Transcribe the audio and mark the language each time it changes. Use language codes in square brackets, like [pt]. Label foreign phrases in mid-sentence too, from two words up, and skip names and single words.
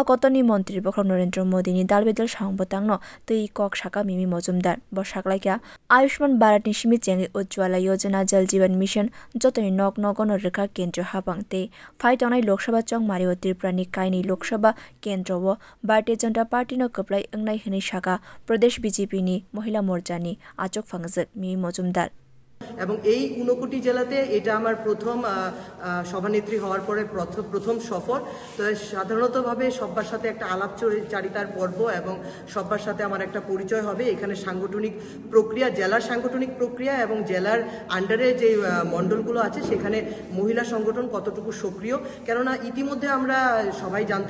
[trp] kotoni Montri Bokrok Narendra Modi ni dalbedal sangbotangno tei kok saka Mimi Mojumdar bo saklaikya Ayushman Bharat ni simi chengi Ujjwala Yojana Jal Jeevan Mission jotoni nok nogono rekha kendra habangte phai tongnai Lok Sabha chongmario Tripura ni kaini Lok Sabha kendra wo Bharatiya Janata Party no kaplai angnai hini saka Pradesh BJP ni Mohila Morcha ni achuk fangjak Mimi Mojumdar [bn] এবং এই 59 জেলাতে এটা আমার প্রথম সভানেত্রী হওয়ার পরে প্রথম সফর তো সাধারণতভাবে সবার সাথে একটা আলাপচারিতার পর্ব এবং সবার সাথে আমার একটা পরিচয় হবে এখানে সাংগঠনিক প্রক্রিয়া জেলার সাংগঠনিক প্রক্রিয়া এবং জেলার আন্ডারে যে মণ্ডলগুলো আছে সেখানে মহিলা সংগঠন কতটুকু সক্রিয় কেননা ইতিমধ্যে আমরা সবাই